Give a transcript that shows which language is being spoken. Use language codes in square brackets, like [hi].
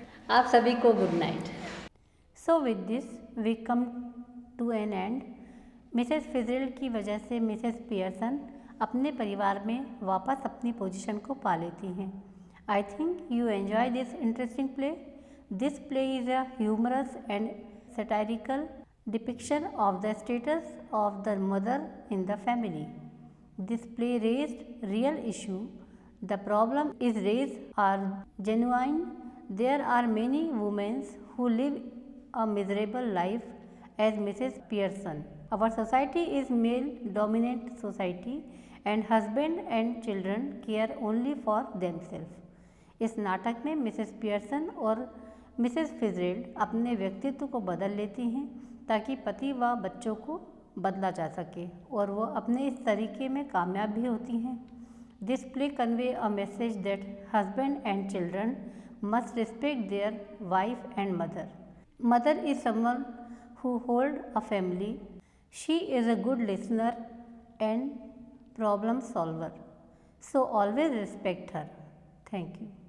[hi] आप सभी को good night. [en] So with this we come to an end. [hi] Mrs फिजरेल्ड की वजह से मिसेस पियर्सन अपने परिवार में वापस अपनी पोजीशन को पा लेती हैं। [en] I think you enjoy this interesting play. This play is a humorous and satirical depiction of the status of the mother in the family. This play raised real issue. The problem is raised are genuine. There are many women who live a miserable life as Mrs. Pearson. Our society is male dominant society and husband and children care only for themselves. [hi] इस नाटक में Mrs Pearson और Mrs फिजरेल्ड अपने व्यक्तित्व को बदल लेती हैं ताकि पति व बच्चों को बदला जा सके और वो अपने इस तरीके में कामयाब भी होती हैं। [en] This play convey a message that husband and children must respect their wife and mother. Mother is someone who hold a family. She is a good listener and problem solver. So always respect her. Thank you.